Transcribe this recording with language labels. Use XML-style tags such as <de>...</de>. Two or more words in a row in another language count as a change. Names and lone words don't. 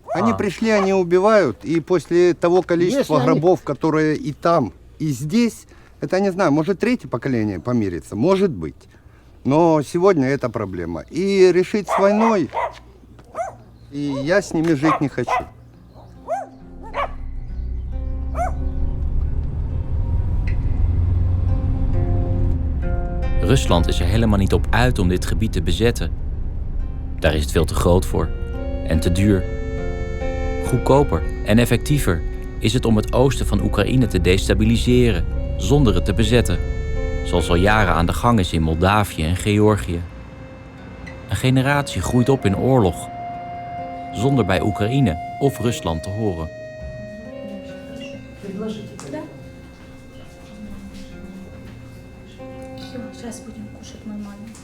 <ru>Они пришли, они убивают, и после того количества Если они- гробов, которые и там, и здесь, это, я не знаю, может, третье поколение помирится, может быть. Но сегодня это проблема. И решить с войной, и я с ними жить не хочу.</ru> <nl>Rusland is er helemaal niet op uit om dit gebied te bezetten. Daar is het veel te groot voor en te duur. Goedkoper en effectiever is het om het oosten van Oekraïne te destabiliseren, zonder het te bezetten. Zoals al jaren aan de gang is in Moldavië en Georgië. Een generatie groeit op in oorlog, zonder bij Oekraïne of Rusland te horen.</nl> <ru>Сейчас будем кушать мою маму.</ru>